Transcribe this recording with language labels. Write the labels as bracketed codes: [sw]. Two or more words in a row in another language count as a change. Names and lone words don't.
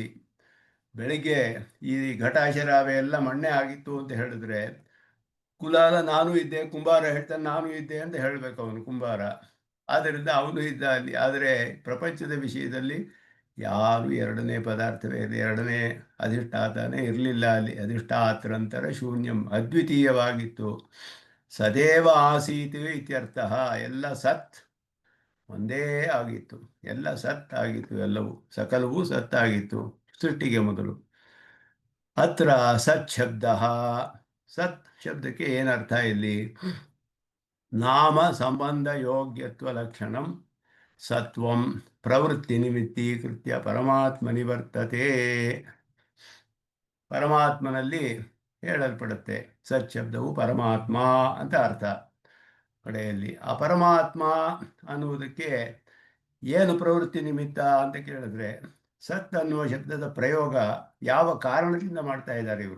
[kn] ಬೆಳಿಗ್ಗೆ ಈ ಘಟಾಶರಾವೆ ಎಲ್ಲ ಮಣ್ಣೆ ಆಗಿತ್ತು ಅಂತ ಹೇಳಿದ್ರೆ, ಕುಲಾಲ ನಾನು ಇದ್ದೆ, ಕುಂಬಾರ ಹೇಳ್ತಾನೆ ನಾನು ಇದ್ದೆ ಅಂತ ಹೇಳಬೇಕು ಅವನು ಕುಂಬಾರ. ಆದ್ದರಿಂದ ಅವನು ಇದ್ದ ಅಲ್ಲಿ. ಆದರೆ ಪ್ರಪಂಚದ ವಿಷಯದಲ್ಲಿ ಯಾರು ಎರಡನೇ ಪದಾರ್ಥವೇ ಇರಲಿ, ಎರಡನೇ ಅಧಿಷ್ಠಾತನೇ ಇರಲಿಲ್ಲ ಅಲ್ಲಿ. [sa] ಅಧಿಷ್ಠಾತರಂತರ ಶೂನ್ಯಂ, ಅದ್ವಿತೀಯವಾಗಿತ್ತು. ಸದೇವ ಆಸೀತ್ ಇತ್ಯರ್ಥ. [kn] ಎಲ್ಲ ಸತ್ ಒಂದೇ ಆಗಿತ್ತು, ಎಲ್ಲ ಸತ್ ಆಗಿತ್ತು, ಎಲ್ಲವೂ ಸಕಲವೂ ಸತ್ತಾಗಿತ್ತು ಸೃಷ್ಟಿಗೆ ಮೊದಲು. [sa] ಅತ್ರ ಸತ್ ಶಬ್ದ, [kn] ಸತ್ ಶಬ್ದಕ್ಕೆ ಏನರ್ಥ ಇಲ್ಲಿ? [sa] ನಾಮ ಸಂಬಂಧ ಯೋಗ್ಯತ್ವ ಲಕ್ಷಣಂ ಸತ್ವಂ ಪ್ರವೃತ್ತಿ ನಿಮಿತ್ತೀಕೃತ್ಯ ಪರಮಾತ್ಮ ನಿವರ್ತತೆ. [kn] ಪರಮಾತ್ಮನಲ್ಲಿ ಹೇಳಲ್ಪಡುತ್ತೆ. ಸತ್ ಶಬ್ದವು ಪರಮಾತ್ಮ ಅಂತ ಅರ್ಥ. ಕಡೆಯಲ್ಲಿ ಆ ಪರಮಾತ್ಮ ಅನ್ನುವುದಕ್ಕೆ ಏನು ಪ್ರವೃತ್ತಿ ನಿಮಿತ್ತ ಅಂತ ಕೇಳಿದ್ರೆ, ಸತ್ ಅನ್ನುವ ಶಬ್ದದ ಪ್ರಯೋಗ ಯಾವ ಕಾರಣದಿಂದ ಮಾಡ್ತಾ ಇದ್ದಾರೆ ಇವರು?